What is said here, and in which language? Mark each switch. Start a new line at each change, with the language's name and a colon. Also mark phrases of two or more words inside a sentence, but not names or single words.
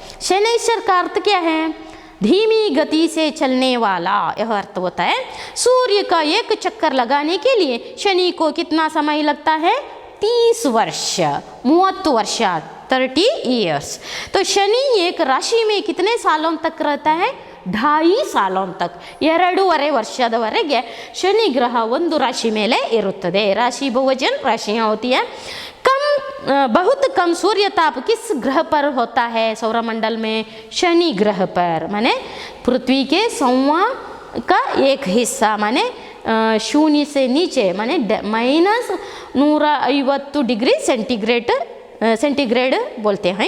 Hindi: शनैश्वर का अर्थ क्या है, धीमी गति से चलने वाला, यह अर्थ होता है। सूर्य का एक चक्कर लगाने के लिए शनि को कितना समय लगता है, 30 वर्ष, 30 वर्ष, 30 ईयर्स। तो शनि एक राशि में कितने सालों तक रहता है, 2.5 ಸಾಲೋं तक,
Kannada: 2.5 ವರ್ಷದವರೆಗೆ ಶನಿ ಗ್ರಹ ಒಂದು ರಾಶಿ ಮೇಲೆ ಇರುತ್ತದೆ।
Hindi: राशि बहुवचन राशियाँ होती है। बहुत कम सूर्य ताप किस ग्रह पर होता है सौरमंडल में, शनि ग्रह पर। माने पृथ्वी के 100वां का एक हिस्सा, माने शून्य से नीचे, माने -150
English: degree centigrade centigrade
Hindi: बोलते हैं।